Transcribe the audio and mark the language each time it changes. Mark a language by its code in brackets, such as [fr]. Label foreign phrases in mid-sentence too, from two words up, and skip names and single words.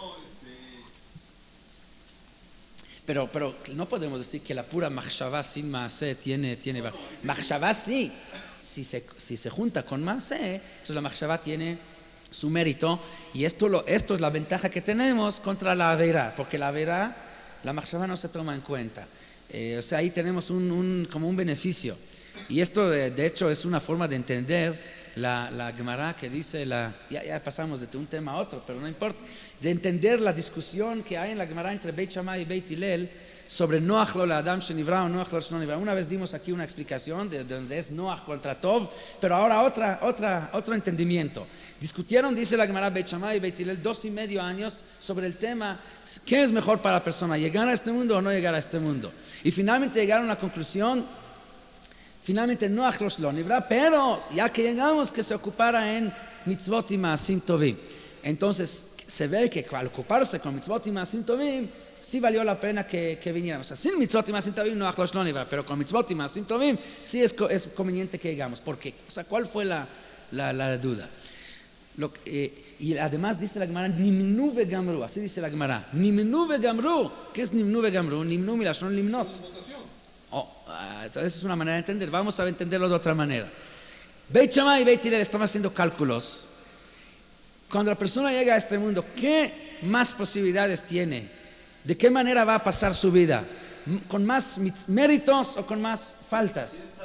[es] Pero no podemos decir que la pura Machshavá sin Maaseh tiene Machshavá sí, si se junta con Maaseh, entonces la Machshavá tiene su mérito, y esto es la ventaja que tenemos contra la Averá, porque la Averá, la Machshavá no se toma en cuenta. O sea, ahí tenemos como un beneficio. Y esto de hecho es una forma de entender la Gemara que dice, ya pasamos de un tema a otro, pero no importa, de entender la discusión que hay en la Gemara entre Beit Shammai y Beit Hillel sobre [he] נוח לו לאדם שנברא או נוח לו שלא נברא. [es] Una vez dimos aquí una explicación de donde es Noach contra Tov, pero ahora otro entendimiento. Discutieron, dice la Gemara, Beit Shammai y Beit Hillel 2.5 años sobre el tema, ¿qué es mejor para la persona, llegar a este mundo o no llegar a este mundo? Y finalmente llegaron a la conclusión, finalmente [he] נוח לו שלא נברא, [es] pero ya que llegamos que se ocupara en mitzvot y [he] מעשים טובים. [es] Entonces se ve que al ocuparse con mitzvot y [he] מעשים טובים, [es] sí valió la pena que viniéramos. O sea, sin mitzvot y [he] מעשים טובים [es] no achlosh lo niva, pero con mitzvot y [he] מעשים טובים [es] sí es conveniente que llegamos. ¿Por qué? O sea, ¿cuál fue la duda? Y además dice la Gemara, [he] נמנו וגמרו, [es] así dice la Gemara, [he] נמנו וגמרו. [es] ¿Qué es [he] נמנו וגמרו? נמנו מלשון למנות. [es] Entonces es una manera de entender. Vamos a entenderlo de otra manera. Beit Shammai y Beit Hillel están haciendo cálculos. Cuando la persona llega a este mundo, ¿qué más posibilidades tiene? ¿De qué manera va a pasar su vida? ¿Con más méritos o con más faltas?